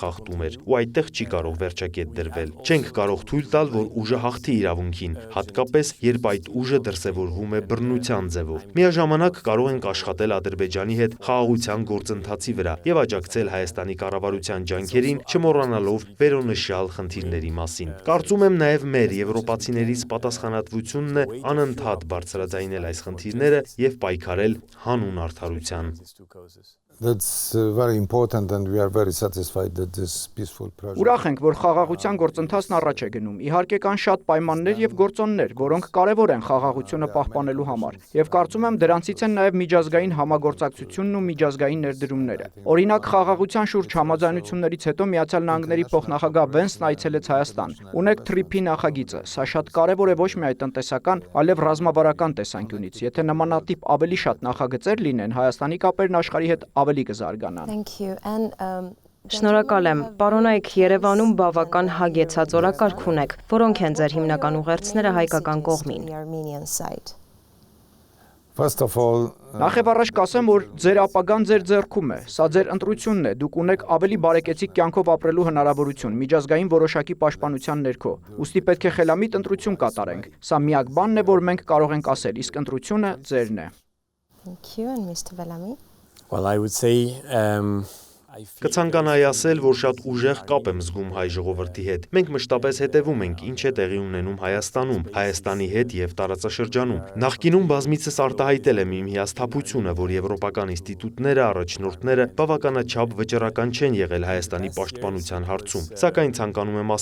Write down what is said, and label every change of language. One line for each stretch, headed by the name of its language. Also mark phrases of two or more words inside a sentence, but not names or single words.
Armenian: խախտում էր, ու այդտեղ չի կարող վերջակետ դրվել։ Չենք կարող թույլ տալ, որ ուժը հաղթի իրավունքին, հատկապես երբ այդ ուժը դրսևորվում է բռնության ձևով։ Միաժամանակ կարող ենք աշխատել Ադրբեջանի հետ խաղաղության գործընթացի վրա եւ աջակցել Հայաստանի կառավարության ջանքերին, չմոռանալով վերոնշյալ խնդիրների մասին։ Կարծում եմ նաեւ մեր եվրոպացիներից պատասխանատվությունն է անընդհատ բարձրաձայնել այս խնդիրները եւ պայքարել հանուն արդարության։
English: That's very important and we are very satisfied that this peaceful project.
Armenian: Ուրախ ենք, որ խաղաղության գործընթացն առաջ է գնում։ Իհարկե կան շատ պայմաններ եւ գործոններ, որոնք կարեւոր են խաղաղությունը պահպանելու համար, եւ կարծում եմ դրանցից են նաեւ միջազգային համագործակցությունն ու միջազգային ներդրումները։ Օրինակ, խաղաղության շուրջ համաձայնություններից հետո Միացյալ Նահանգների փոխնախագահ Վենսն այցելեց Հայաստան։ Ունեք TRIP-ի նախագիծը։ Սա շատ կարեւոր է ոչ միայն տնտեսական, այլև ռազմավարական տեսանկյունից։ Եթե նմանատիպ ավելի շատ նախագծեր լինեն, Հայաստանի կապերն աշխարհի հետ ավելի կզարգանան։
English: Thank you. And
Armenian: Շնորհակալ եմ։ Պարոնայք, Երևանում բավական հագեցած օրակարգ ունեք, որոնք են ձեր հիմնական ուղերձները հայկական կողմին։
English: the Armenian side. First of all,
Armenian: Նախ եւ առաջ կասեմ, որ ձեր ապագան ձեր ձեռքում է։ Սա ձեր ընտրությունն է։ Դուք ունեք ավելի բարեկեցիկ կյանքով ապրելու հնարավորություն միջազգային որոշակի պաշտպանության ներքո։ Ուստի պետք է խելամիտ ընտրություն կատարենք։ Սա միակ բանն է, որ մենք կարող ենք ասել, իսկ ընտրությունը ձերն է։
English: Thank you and Mr. Bellamy. Well, I would say
Armenian: Կցանկանայի ասել, որ շատ ուժեղ կապ եմ զգում հայ ժողովրդի հետ։ Մենք մշտապես հետևում ենք ինչ է տեղի ունենում Հայաստանում, Հայաստանի հետ եւ տարածաշրջանում։ Նախկինում բազմիցս արտահայտել եմ իմ հիասթափությունը, որ եվրոպական ինստիտուտները, առաջնորդները բավականաչափ վճռական չեն եղել Հայաստանի պաշտպանության հարցում։ Սակայն ցանկանում եմ